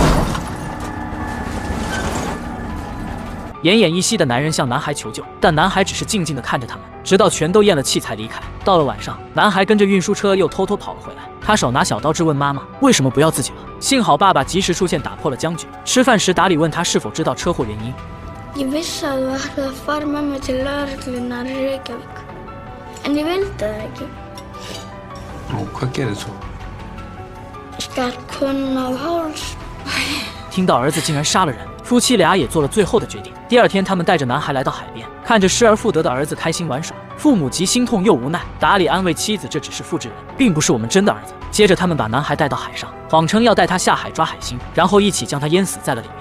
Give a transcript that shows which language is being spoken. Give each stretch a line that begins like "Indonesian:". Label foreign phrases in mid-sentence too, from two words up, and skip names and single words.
Chinese: 奄奄一息的男人向男孩求救，但男孩只是静静地看着他们，直到全都咽了气才离开。到了晚上，男孩跟着运输车又偷偷跑了回来，他手拿小刀质问妈妈为什么不要自己了。幸好爸爸及时出现，打破了僵局。吃饭时，达里问他是否知道车祸原因。
Icelandic: Ég vissi að þú ætlaði að fara með mig til lögreglunnar í Reykjavík, en ég vildi það ekki. Og hvað gerir þú? Ég skar konuna á háls.
Chinese: 听到儿子竟然杀了人，夫妻俩也做了最后的决定。第二天，他们带着男孩来到海边，看着失而复得的儿子开心玩耍，父母既心痛又无奈。达里安慰妻子，这只是复制人，并不是我们真的儿子。接着，他们把男孩带到海上，谎称要带他下海抓海星，然后一起将他淹死在了里面。